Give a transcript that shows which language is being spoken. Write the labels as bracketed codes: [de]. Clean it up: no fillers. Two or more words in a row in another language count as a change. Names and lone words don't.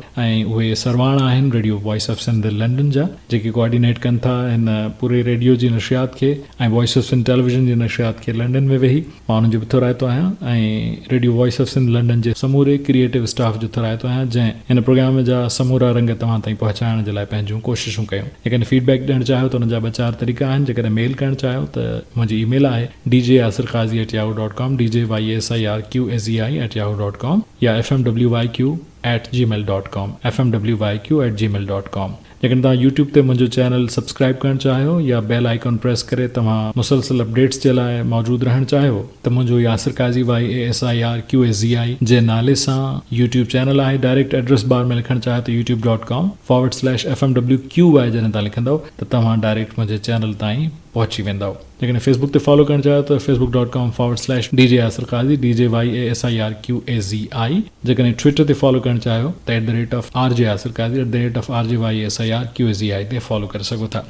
[sd] ऐं उहे सरवाणा आहिनि रेडियो वॉइस ऑफ सिंध लंडन जा, जेके कोऑर्डिनेट कनि था हिन पूरे रेडियो जी नशियात खे ऐं वॉइस ऑफ सिंध टेलीविज़न जी नशियात खे लंडन में वेही। मां उन्हनि जो बि थोराइतो आहियां ऐं रेडियो वॉइस ऑफ सिंध लंडन जे समूरे [en] creative staff [sd] जो थोराइतो आहियां, जंहिं हिन प्रोग्राम जा समूरा रंग तव्हां ताईं पहुचाइण जे लाइ पंहिंजूं कोशिशूं कयूं। जेकॾहिं फीडबैक ॾियणु चाहियो त हुन जा 4 तरीक़ा आहिनि। जेकॾहिं मेल करणु चाहियो त मुंहिंजी ईमेल आहे djasirqazi@yahoo.com, djyasirqazi@yahoo.com या fmwyq@gmail.com, fmwyq@gmail.com। जेकॾहिं तव्हां यूट्यूब ते मुंहिंजो चैनल सब्सक्राइब करणु चाहियो या [en] bell icon press [sd] करे तव्हां मुसलसल अपडेट्स जे लाइ मौजूदु रहणु चाहियो त मुंहिंजो यासिर काज़ी YASIRQAZI जे नाले सां [en] YouTube channel [sd] आहे। [en] direct address bar [sd] में लिखणु चाहियो त youtube.com/FMWQY जॾहिं तव्हां लिखंदव त तव्हां डायरेक्ट मुंहिंजे चैनल ताईं पहुची वेंदव। जेकॾहिं फेसबुक ते फॉलो करणु चाहियो त facebook.com/DJ Yasir Qazi, DJYASIRQAZI। जेकॾहिं ट्विटर ते फॉलो करणु चाहियो त @RJ Yasir Qazi, @RJYASIRQAZI ते फॉलो करे सघो था।